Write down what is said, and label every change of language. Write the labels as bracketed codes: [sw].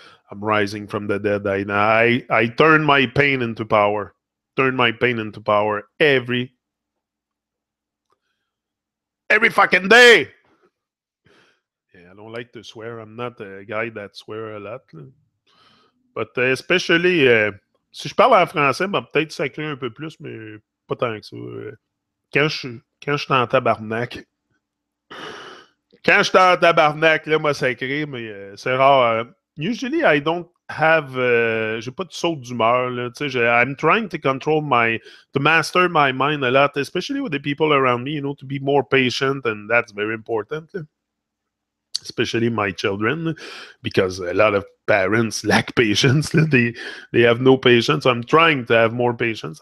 [en] I'm rising from the dead. I turn my pain into power. Turn my pain into power every fucking day. Yeah, I don't like to swear. I'm not a guy that swear a lot. But especially, [fr] si je parle en français, ben, peut-être sacrer un peu plus, mais pas tant que ça. Quand je suis en tabarnak, quand je suis en tabarnak, là, moi, sacré, mais c'est rare. [en] Usually, I don't have... [fr] j'ai pas de saut d'humeur, là. Tu sais, [en] I'm trying to to master my mind a lot, especially with the people around me, to be more patient, and that's very important. Especially my children, because a lot of parents lack patience. They have no patience. I'm trying to have more patience.